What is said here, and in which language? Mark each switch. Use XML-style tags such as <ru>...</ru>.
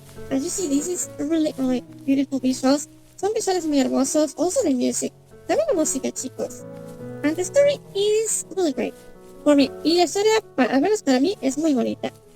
<en>As you see, this is really beautiful visuals.</en> <es>Son visuales muy hermosos.</es> <en>Also the music.</en> <es>También la música, chicos.</es> <en>And the story is really great. For me.</en> <es>Y la historia, al menos para mí, es muy bonita.</es>